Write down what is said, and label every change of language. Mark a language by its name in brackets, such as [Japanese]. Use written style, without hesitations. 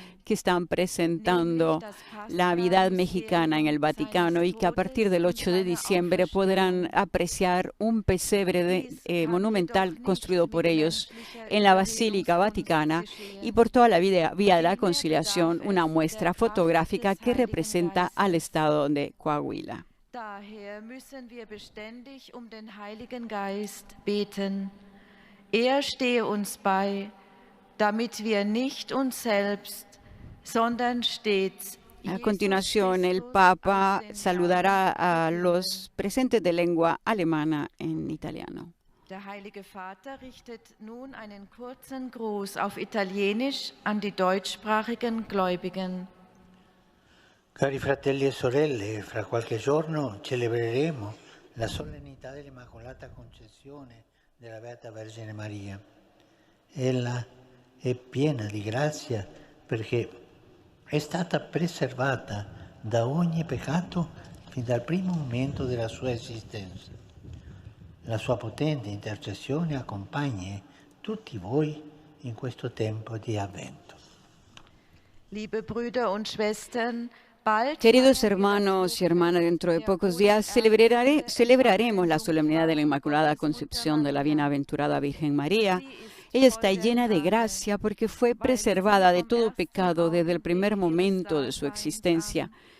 [Spanish] que están presentando la Navidad mexicana en el Vaticano y que a partir del 8 de diciembre podrán apreciar un pesebre monumental construido por ellos en la Basílica Vaticana y por toda la vía de la conciliación, una muestra fotográfica que representa al estado de Coahuila. [German] Daher müssen wir beständig den Heiligen Geist beten. Stehe uns bei, damit wir nicht uns selbst, sondern stets. [Spanish] A continuación, el Papa saludará a los presentes de lengua alemana en italiano. [German] Der Heilige Vater richtet nun einen kurzen Gruß auf Italienisch an die deutschsprachigen Gläubigen. [Italian] Cari fratelli e sorelle, fra qualche giorno celebreremo la solennità dell'Immacolata Concezione della Beata Vergine Maria. Ella è piena di grazia perché è stata preservata da ogni peccato fin dal primo momento della sua esistenza. La sua potente intercessione accompagni tutti voi in questo tempo di Avvento. [German] Liebe Brüder und Schwestern, [Spanish] queridos hermanos y hermanas, dentro de pocos días celebraremos la solemnidad de la Inmaculada Concepción de la Bienaventurada Virgen María. Ella está llena de gracia porque fue preservada de todo pecado desde el primer momento de su existencia.